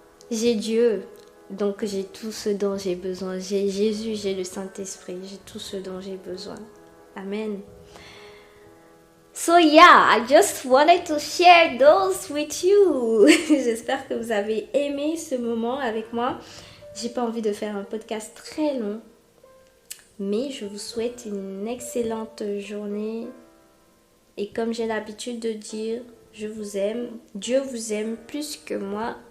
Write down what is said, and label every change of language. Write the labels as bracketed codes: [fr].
[fr] J'ai Dieu, donc j'ai tout ce dont j'ai besoin. J'ai Jésus, j'ai le Saint-Esprit, j'ai tout ce dont j'ai besoin. Amen. [en] So yeah, I just wanted to share those with you. [fr] J'espère que vous avez aimé ce moment avec moi. J'ai pas envie de faire un podcast très long, mais je vous souhaite une excellente journée. Et comme j'ai l'habitude de dire, je vous aime, Dieu vous aime plus que moi.